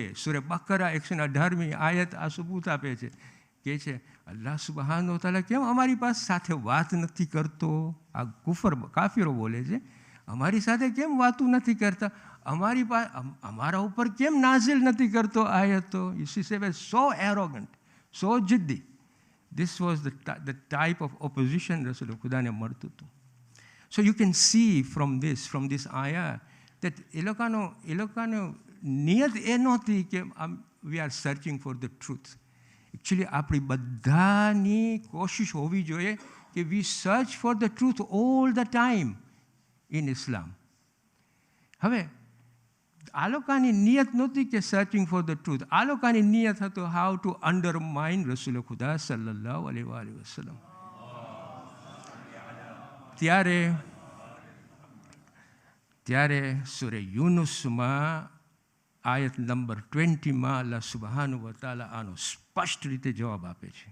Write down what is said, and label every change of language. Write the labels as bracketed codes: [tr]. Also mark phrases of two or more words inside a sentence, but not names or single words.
[gu] સૂરે બકરા 118મી આયત આ સબૂત આપે છે, કે છે [ar] الله سبحانه وتعالى [gu] કેમ અમારી પાસે સાથે વાત નથી કરતો? આ કાફિરો બોલે છે, અમારી સાથે કેમ વાતું નથી કરતા? અમારા ઉપર કેમ નાઝિલ નથી કરતો આયતો? [en] you see they're so arrogant, so જિદ્દી. This was the type of opposition [gu] રસૂલ ખુદાને મળતું હતું. [en] So you can see from this ayah that [gu] એ લોકોનો નિયત એ નહોતી કે [en] we are searching for the truth. Actually [gu] આપણી બધાની કોશિશ હોવી જોઈએ કે [en] we search for the truth all the time in Islam. [gu] હવે આ લોકોની નિયત નહોતી કે [en] searching for the truth. [gu] આ લોકોની નિયત હતો [en] how to undermine [gu] રસૂલ ખુદા [ar] صلى الله عليه وسلم. [gu] ત્યારે ત્યારે સૂરે યુનુસમાં આયત નંબર 20માં [ar] الله سبحانه وتعالى [gu] આનો સ્પષ્ટ રીતે જવાબ આપે છે.